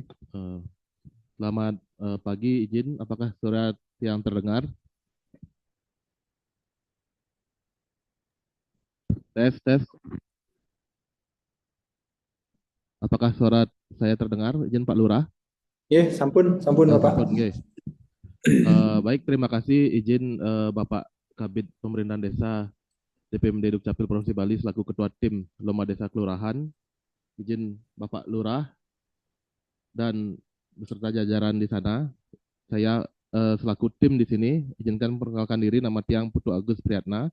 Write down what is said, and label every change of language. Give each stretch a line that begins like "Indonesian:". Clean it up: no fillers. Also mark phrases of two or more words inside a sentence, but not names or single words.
Indonesian: Selamat pagi, izin apakah surat yang terdengar? Tes, tes. Apakah surat saya terdengar? Izin Pak Lurah. Ya, sampun Bapak.
Balinese: Sampun, nggih.
Indonesian: Baik, terima kasih izin Bapak Kabid Pemerintahan Desa DPMD Dukcapil Provinsi Bali selaku Ketua Tim Loma Desa Kelurahan. Izin Bapak Lurah dan beserta jajaran di sana. Saya selaku tim di sini izinkan memperkenalkan diri, nama Tiang Putu Agus Priyatna.